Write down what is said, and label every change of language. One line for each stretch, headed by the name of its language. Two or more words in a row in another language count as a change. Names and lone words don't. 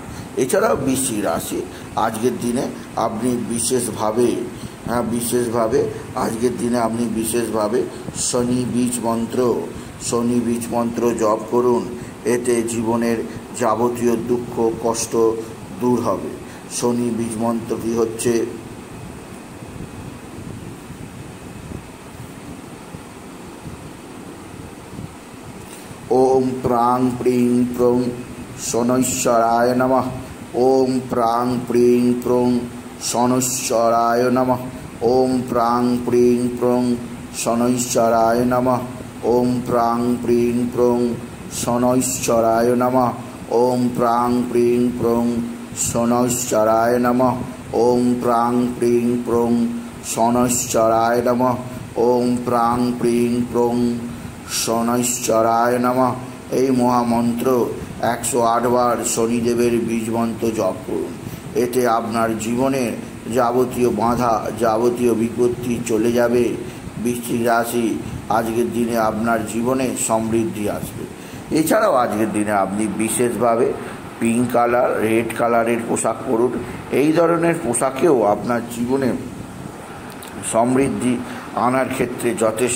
Bangla: এছাড়াও বৃশ্চিক রাশি আজকের দিনে আপনি বিশেষভাবে আজকের দিনে আপনি বিশেষভাবে শনি বীজ মন্ত্র জপ করুন, এতে জীবনের যাবতীয় দুঃখ কষ্ট দূর হবে। শনি বীজ মন্ত্রটি হচ্ছে
Sanskrit: ওম প্রাং প্রিং প্রং শনৈশ্বরায় নমঃ, ওম প্রাং প্রিং প্রং শনৈশ্বরায় নমঃ, ওম প্রাং প্রিং প্রং শনৈশ্বরায় নমঃ, ওম প্রাং প্রিং প্রং শনৈশ্বরায় নমঃ, ওম প্রাং প্রিং প্রং শনৈশ্বরায় নমঃ, ওম প্রাং প্রিং প্রং শনৈশ্বরায় নমঃ, ওম প্রাং প্রিং প্রং শনৈশ্বরায় নমঃ।
Bangla: এই মহামন্ত্র 108 বার শনিদেবের বীজ মন্ত্র জপ করুন, এতে আপনার জীবনের যাবতীয় বাধা যাবতীয় বিপত্তি চলে যাবে। বৃশ্চিক রাশি আজকের দিনে আপনার জীবনে সমৃদ্ধি আসবে। এছাড়াও আজকের দিনে আপনি বিশেষভাবে
English: pink color, red color-er
Bangla: পোশাক পরুন, এই ধরনের পোশাকেও আপনার জীবনে সমৃদ্ধি আনার ক্ষেত্রে যথেষ্ট।